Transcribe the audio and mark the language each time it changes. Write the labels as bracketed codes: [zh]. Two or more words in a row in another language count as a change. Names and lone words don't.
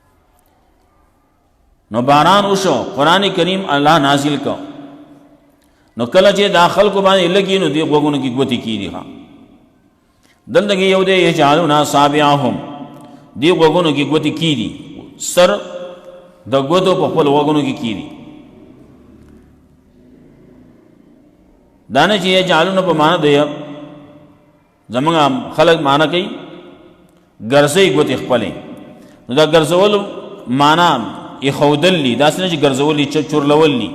[ps] نو باران وشو، قرآن کریم اللہ نازل کو، نو کله چې دا خلکو باندې لګي نو دې غوږونو کې ګوتې کیږي. ها دلته کې یو دی [ar] یجعلون اصابعهم، [ps] دې غوږونو کې ګوتې کیږي، سر د ګوتو په خپل غوږونو کې کیږي. دا نه چې یجعلون په معنا دی زمونږ خلک معنا کوي ګرځي ګوتې خپلې، نو دا ګرځول معنا ایښودل دي، داسې نه چې ګرځول دي چورلول دي.